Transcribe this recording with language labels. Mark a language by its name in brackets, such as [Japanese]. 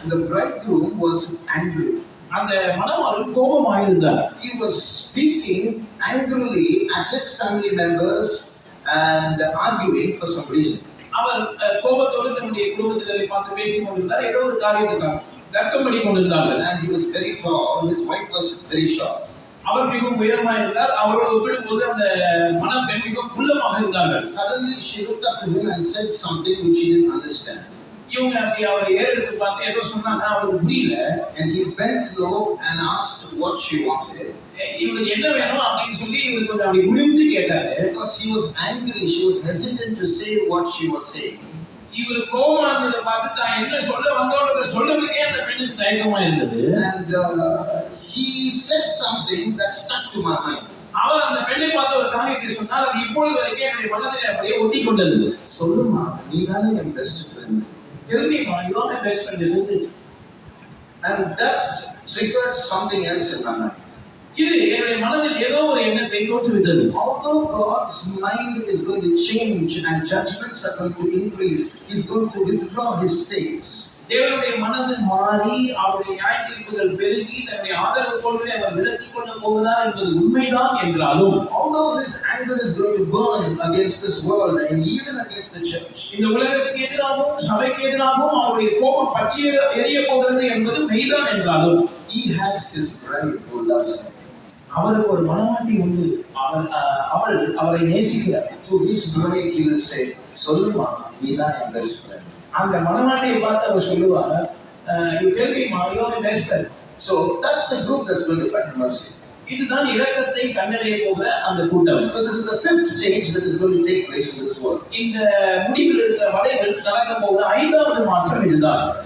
[English] The bridegroom was angry. [Tamil] அந்த மணவாளன் கோபமாக இருந்தார். [English] He was speaking angrily at his family members and arguing for some reason. [Tamil] அவர் கோபத்தோடு தன்னுடைய குடும்பத்தினரை பார்த்து பேசிக் கொண்டிருந்தார். ஏதோ ஒரு காரியத்துக்காக தர்க்கம் பண்ணி கொண்டிருந்தார்கள். [English] And he was very tall. His wife was very short. [Tamil] அவர் மிகவும் உயரமா இருந்தார். அவரோட ஒப்பிடும்போது அந்த மணப்பெண் மிகவும் குள்ளமாக இருந்தார்கள். [English] Suddenly she looked up to him and said something which he didn't understand. [Tamil] இவங்க அப்படி அவரை ஏறெடுத்து பார்த்து ஏதோ சொன்னாங்க, அவருக்கு புரியல. [English] And he bent low and asked what she wanted. [Tamil] இவருக்கு என்ன வேணும் அப்படின்னு சொல்லி இவருக்கு கொஞ்சம் அப்படி குனிஞ்சு கேட்டாரு. [English] Because he was angry, she was hesitant to say what she was saying. [Tamil] இவர் கோபமா இருந்ததை பார்த்து தான் என்ன சொல்ல வந்தோன்றத சொல்றதுக்கே அந்த பெண்ணுக்கு தயக்கமா இருந்தது. [English] And he said something that stuck to my mind. [Tamil] அவர் அந்த பெண்ணை பார்த்து ஒரு காரியத்தை சொன்னார், அது இப்பொழுது வரைக்கும் என்னுடைய மனதில் அப்படியே ஒட்டி கொண்டது. சொல்லுமா, நீதானே என் [English] Best friend. Tell me, ma, you are my best friend, isn't it? And that triggered something else in my mind. [Tamil] இது என்னுடைய மனதில் ஏதோ ஒரு எண்ணத்தை தோற்றுவித்தது. [English] Although God's mind is going to change and judgments are going to increase, He's going to withdraw His states. [Tamil] தேவனுடைய மனது மாறி அவருடைய நியாயத்தீர்ப்புகள் பெருகி தன்னுடைய ஆதரவு கொள்கையை அவர் விலக்கிக் கொள்ள போகிறார் என்பது உண்மைதான் என்றாலும், [English] although His anger is going to burn against this world and even against the church, [Tamil] இந்த உலகத்துக்கு எதிராகவும் சபைக்கு எதிராகவும் அவருடைய கோபம் பற்றி எரிய போகிறது என்பது மெய்தான் என்றாலும், [English] He has His bride who loves Him. [Tamil] அவருக்கு ஒரு மனவாட்டி உண்டு, அவள் அவரை நேசிக்கிறார். [English] To His bride He will say, [Tamil] சொல்லுமா, நீதான் என் பெஸ்ட் ஃப்ரெண்ட். அந்த மனவாட்டியை பார்த்து அவர் சொல்லுவார், [English] you tell me, ma, you are my best friend. So that's the group that's going to find mercy. [Tamil] இதுதான் இரக்கத்தை கண்டடைய போகிற அந்த கூட்டம். [English] So this is the fifth change that is going to take place in this world. [Tamil] இந்த முடிவில் இருக்கிற வளைவில் நடக்க போகிற ஐந்தாவது மாற்றம் இதுதான்.